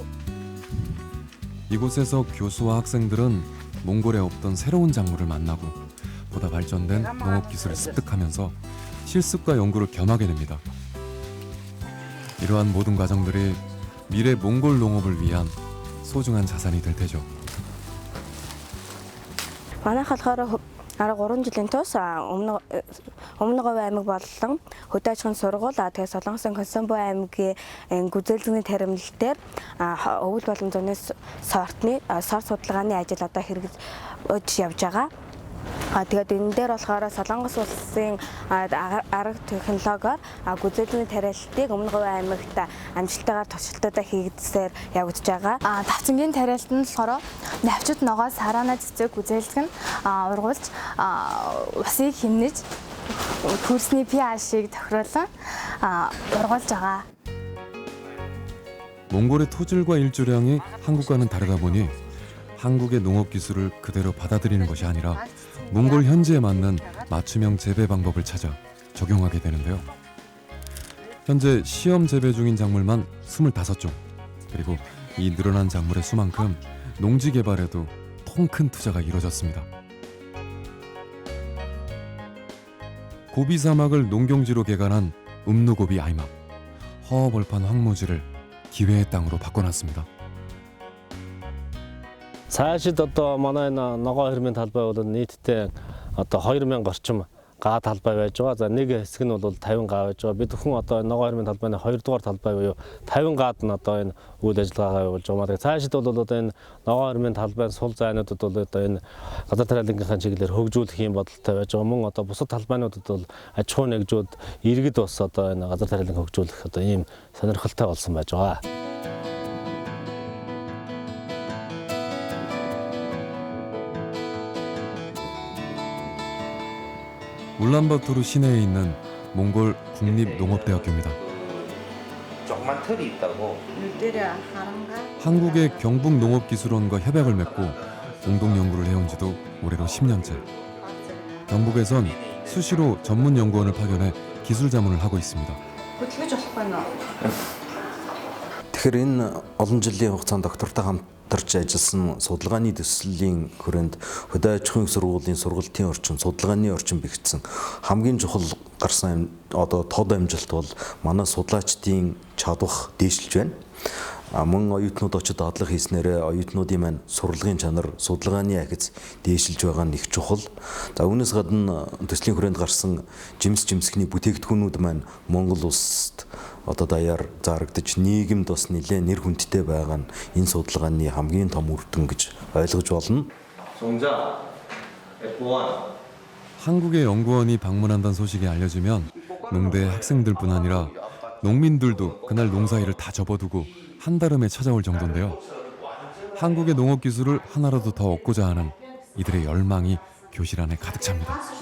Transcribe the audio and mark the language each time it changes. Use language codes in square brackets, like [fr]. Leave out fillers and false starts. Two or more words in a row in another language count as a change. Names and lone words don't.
[ko] 이곳에서 교수와 학생들은 몽골에 없던 새로운 작물을 만나고 보다 발전된 농업 기술을 습득하면서 실습과 연구를 겸하게 됩니다. 이러한 모든 과정들이 미래 몽골 농업을 위한 소중한 자산이 될 테죠. [mn] Манай болохоор 13 жилийн турш өмнөгов аймаг болон хөдөө аж ахуйн сургууль тэгээ Солонгосын Консомбо аймгийн гүзээлзэгний таримнал дээр өвөл болон зуны сорт судалгааны ажил одоо хэрэгжиж явж байгаа. тэгээд энэ дээр болохоор Солонгос улсын арга технологиор гүйцэтгэлийн тариалтыг Өмнө Говь аймагт амжилттайгаар туршилтуудаа хийгдсээр явагдаж байгаа. Давцангийн тариалт нь болохоор навчид ногоос хараана цэцэг гүйцэлдэг нь ургуулж усыг хэмнэж хөрсний pH-ийг тохируулан ургуулж байгаа. [ko] 몽골의 토질과 일조량이 한국과는 다르다 보니 한국의 농업 기술을 그대로 받아들이는 것이 아니라 몽골 현지에 맞는 맞춤형 재배 방법을 찾아 적용하게 되는데요. 현재 시험 재배 중인 작물만 25종. 그리고 이 늘어난 작물의 수만큼 농지 개발에도 통큰 투자가 이뤄졌습니다. 고비 사막을 농경지로 개간한 음누고비 아이막. 허허벌판 황무지를 기회의 땅으로 바꿔놨습니다. [mn] Цаашид одоо манай энэ ногоо хэрмийн талбай бол нийтдээ одоо 2000 орчим га талбай байж байгаа. За нэг хэсэг нь бол 50 га байж байгаа. Бид бүхэн одоо ногоо хэрмийн талбайны 2 дугаар талбай буюу 50 гаад нь одоо энэ үйл ажиллагаагаа явуулж байгаа. Цаашид бол одоо энэ ногоо хэрмийн талбайн сул зайнуудад бол одоо энэ газар тариалангийнхаа чиглэлээр хөгжүүлэх юм бодолтой байж байгаа. Мөн одоо бусад талбайнуудад бол аж ахуй нэгжүүд иргэд бас одоо энэ газар тариаланг хөгжүүлэх одоо ийм сонирхолтой болсон байж байгаа. [ko] 울란바토르 시내에 있는 몽골 국립농업대학교입니다. 조그만 틀이 있다고. 한국의 경북농업기술원과 협약을 맺고 공동 연구를 해온 지도 올해로 10년째. 경북에선 수시로 전문 연구원을 파견해 기술 자문을 하고 있습니다. [mn] Тэгэхээр энэ олон жилийн хугацаанд доктортой хамтарч ажилласан судалгааны төслийн хүрээнд хөдөө аж ахуйн сургуулийн сургалтын орчин, судалгааны орчин бэхжсэн хамгийн чухал гарсан одоо тод амжилт бол манай судлаачдын чадвар дээшилж байна. Мөн оюутнууд очиж дадлага хийснээр оюутнуудын маань сурлагын чанар, судалгааны ахиц дээшилж байгаа нь их чухал. За үүнээс гадна төслийн хүрээнд гарсан жимсгний бүтээгдэхүүнүүд маань Монгол улсад одоо даяар зарагдаж нийгэмд бас нэлээд нэр хүндтэй байгаа нь энэ судалгааны хамгийн том үр дүн гэж ойлгож болно. [ko] 한국의 연구원이 방문한다는 소식이 알려지면 농대 학생들뿐 아니라 농민들도 그날 농사일을 다 접어두고 한달음에 찾아올 정도인데요. 한국의 농업 기술을 하나라도 더 얻고자 하는 이들의 열망이 교실 안에 가득 찹니다.